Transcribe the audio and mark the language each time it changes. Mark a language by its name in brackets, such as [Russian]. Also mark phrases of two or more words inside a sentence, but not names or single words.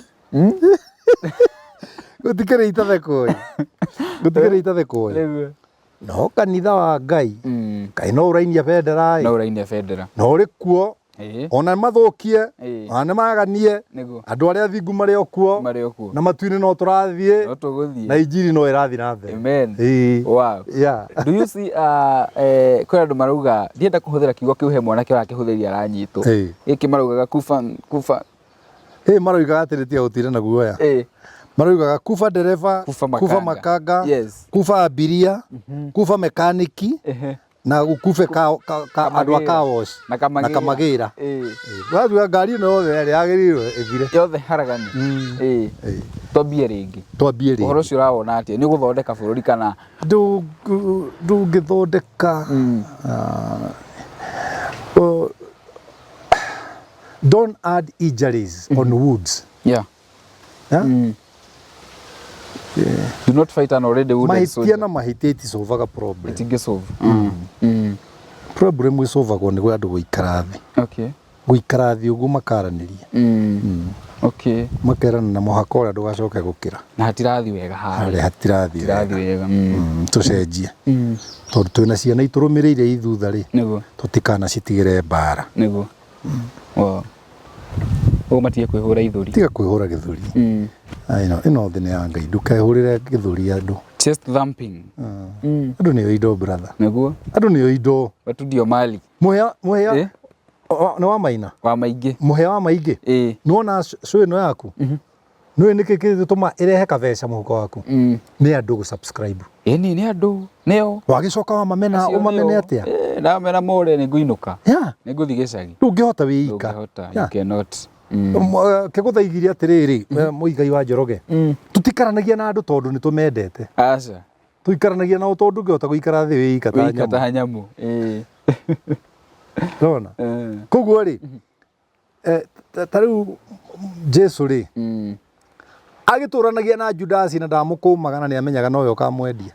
[Kikuyu] gũtikĩrĩ itathekũĩ no kanitha wa Ngai kaĩ no ũrainia bendera no ũrĩ kuo ona mathũkie ona nĩ maganie andũ arĩa athingu marĩ o kuo na matu-inĩ no tũrathiĩ na injiri no ĩrathiĩ na mbere [English] amen wow do you see [Kikuyu] kwĩ andũ marauga ndienda kũhũthĩra kiugo kĩu he mwanake ũrakĩhũthĩria aranyitwo gĩkĩ maraugaga kufa maraugaga atĩrĩ tiga gũtira na guoya maraugaga [Swahili] kufa dereva kufa makanga kufa abiria kufa mekaniki na ukufe [Kikuyu] andũ a kawosh na kamagĩra wathuga ngari ĩno yothe ĩrĩa yagĩrĩirwo ĩthire yothe haragani twambie rĩngĩ ũhoro ũcio ũrawona atĩa nĩ ũgũthondeka bũrũri kana [English] ndũngĩthondeka don't add injuries on woods do not fight an already wounded soldier. [Kikuyu] Mahitia na mahitia itisolvaga problem. Itingisolve. Problem isolvagwo nĩ andũ gũikara thĩ. Okay. Gũikara thĩ ũguo makaranĩria. Okay. Makerana na mũhaka ũrĩa ndũgacoke gũkĩra. Na hatirathi wega harĩa. Hatirathi wega. Tũcenjie. Tondũ twĩna ciana itũrũmĩrĩire ithutha rĩ. Nĩguo. Tũtikanacitigĩre mbara. Nĩguo. Wow. Matige kwĩhũra ithũri. Tiga kwĩhũra gĩthũri. Ĩno thĩ nĩ ya Ngai ndũkehũrĩre gĩthũri andũ. [English] Chest thumping. [Kikuyu] Andũ nĩo indo brother. Nĩguo. Andũ nĩo indo. [Swahili] Watu ndio mali. [Kikuyu] Mũhĩa nĩ wa maina. Wa maingĩ. Mũhĩa wa maingĩ. Nĩwona show ĩno yaku. Nĩwe nĩkĩ gĩtũma ĩrehe kabeca mũhuko waku. Nĩ andũ gũ-subscribe. Nĩ andũ nĩo. Wagĩcoka wa mamena ũmamene atĩa? Ndamena more nĩ ngũinũka. Nĩngũthiĩ gĩcagi. Ndũngĩhota wĩika. [English] You cannot. [Kikuyu] Kĩgũthaigire atĩrĩrĩ mũigai wa Njoroge tũtikaranagia na andũ tondũ nĩ tũmendete aca tũikaranagia nao tondũ ũngĩhota gũikara thĩ wĩika ta nyamũ Rona koguo rĩ ta rĩu Jesu rĩ agĩtũranagia na Judasi na ndamũkũmaga na nĩamenyaga nowe ũkamwendia